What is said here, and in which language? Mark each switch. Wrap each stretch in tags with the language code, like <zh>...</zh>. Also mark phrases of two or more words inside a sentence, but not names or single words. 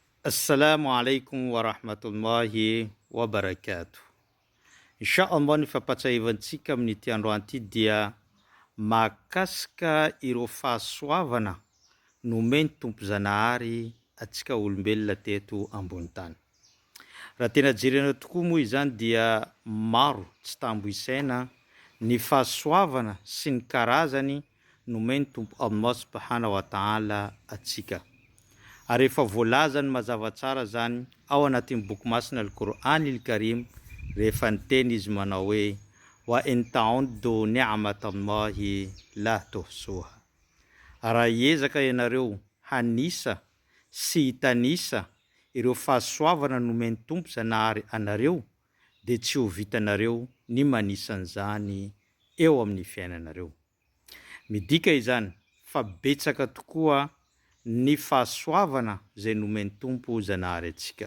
<ar>السلام عليكم ورحمة الله وبركاته.</ar> <mg>Inshallah ny fampatsahivantsika amin'ity androany ity dia mahakasika ireo fahasoavana nomeny Tompo Zanahary atsika olombelona teto ambony tany. Raha tena jerena tokoa moa izany dia maro tsy tambo isaina ny fahasoavana sy ny karazany nomeny Tompo Allah</mg> <ar>سبحانه وتعالى</ar> <mg>atsika. Ary efa voalazany mazava tsara zany ao anatin'ny boky masina Al-Qur'an al-Karim rehefa niteny izy manao hoe</mg> <ar>وإن تعدوا نعمة الله لا تحصوها.</ar> <mg>Raha hiezaka ianareo hanisa sy hitanisa ireo fahasoavana nomeny Tompo Zanahary anareo dia tsy ho vitanareo ny manisan'izany eo amin'ny fiainanareo. Midika izany fa betsaka tokoa ny fahasoavana zay nomeny Tompo Zanahary atsika.</mg>